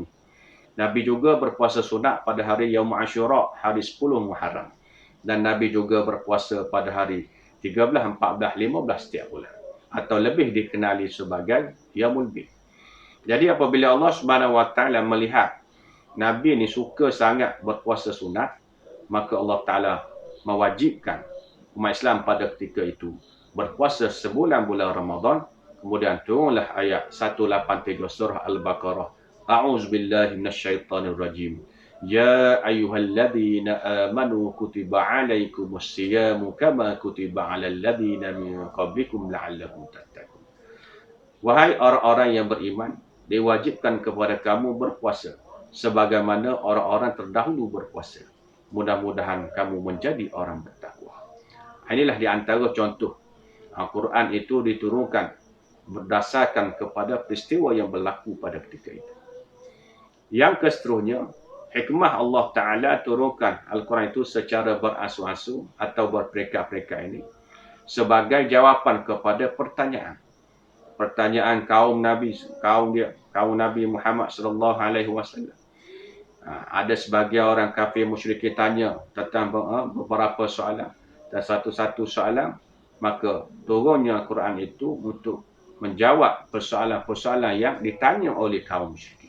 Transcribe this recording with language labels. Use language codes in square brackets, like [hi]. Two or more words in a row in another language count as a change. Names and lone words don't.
[ms] Nabi juga berpuasa sunat pada hari Yaum Ashura, hari 10 Muharram. Dan Nabi juga berpuasa pada hari 13, 14, 15 setiap bulan. Atau lebih dikenali sebagai Yaumul Bid. Jadi apabila Allah SWT melihat Nabi ni suka sangat berpuasa sunat, maka Allah Ta'ala mewajibkan umat Islam pada ketika itu berpuasa sebulan bulan Ramadan. Kemudian turunlah ayat 183 surah Al-Baqarah. [ar] أعوذ بالله من الشيطان الرجيم. يا أيها الذين آمنوا كتب عليكم الصيام كما كتب على الذين من قبلكم لعلكم تتقون. [ms] Wahai orang-orang yang beriman, diwajibkan kepada kamu berpuasa sebagaimana orang-orang terdahulu berpuasa. Mudah-mudahan kamu menjadi orang bertakwa. Inilah di antara contoh Al-Quran itu diturunkan berdasarkan kepada peristiwa yang berlaku pada ketika itu. Yang keseterusnya, hikmah Allah Ta'ala turunkan Al-Quran itu secara beransur-ansur atau berperingkat-peringkat ini sebagai jawapan kepada pertanyaan. Pertanyaan kaum Nabi Muhammad SAW. Ada sebagian orang kafir musyrikin tanya tentang beberapa soalan, dan satu-satu soalan, maka turunnya Quran itu untuk menjawab persoalan-persoalan yang ditanya oleh kaum musyrikin.